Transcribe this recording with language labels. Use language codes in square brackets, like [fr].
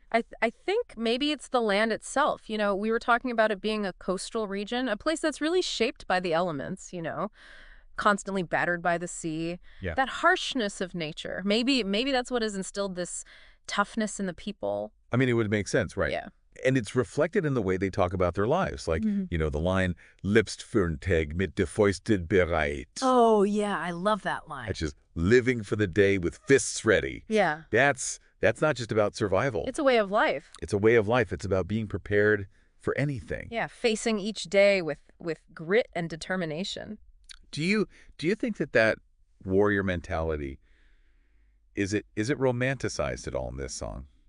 [en] I think maybe it's the land itself. We were talking about it being a coastal region, a place that's really shaped by the elements, constantly battered by the sea. Yeah. That harshness of nature. Maybe that's what has instilled this toughness in the people. I mean, it would make sense, right? Yeah. And it's reflected in the way they talk about their lives. [de] Like, the line, "Lebst für'n Tag mit der Fäuste bereit." [en] Oh, yeah, I love that line. That's just living for the day with fists ready. Yeah. That's not just about survival. It's a way of life. It's a way of life. It's about being prepared for anything. Yeah, facing each day with grit and determination. Do you think that warrior mentality, is it romanticized at all in this song?